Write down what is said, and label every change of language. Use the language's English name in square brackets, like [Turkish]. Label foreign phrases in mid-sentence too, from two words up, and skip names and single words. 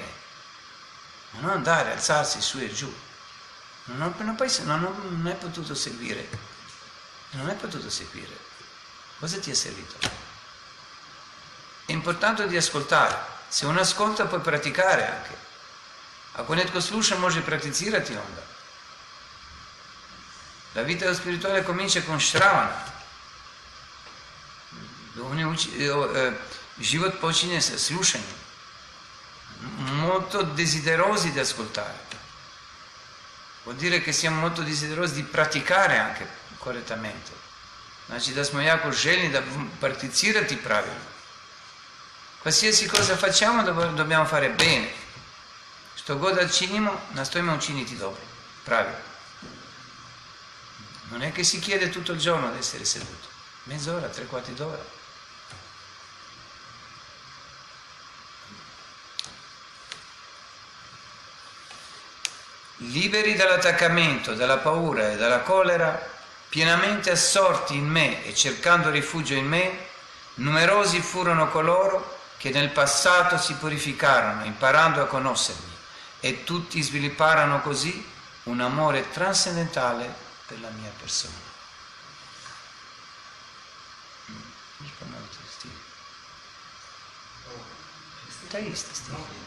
[Italian] Ma non andare, alzarsi su e giù. Non hai potuto seguire. Non hai potuto seguire. Cosa ti è servito? È importante di ascoltare. Se uno ascolta, puoi praticare anche. [Croatian] Ako netko sluša, može prakticirati onda. [Italian] La vita spirituale comincia con Shravana. [Croatian] Život počinje sa slušanjem. [Italian] Molto desiderosi di ascoltare. Vuol dire che siamo molto desiderosi di praticare anche correttamente. [Croatian] Znači da smo jako željni da prakticirati pravilno. [Italian] Qualsiasi cosa facciamo dobbiamo fare bene. [Croatian] Što god da činimo, nastojimo učiniti dobro, pravilno. [Italian] Non è che si chiede tutto il giorno di essere seduto, mezz'ora, 3/4 d'ora. Liberi dall'attaccamento, dalla paura e dalla collera, pienamente assorti in me e cercando rifugio in me, numerosi furono coloro che nel passato si purificarono imparando a conoscermi e tutti svilupparono così un amore trascendentale per la mia persona. [Croatian] Da isto stih.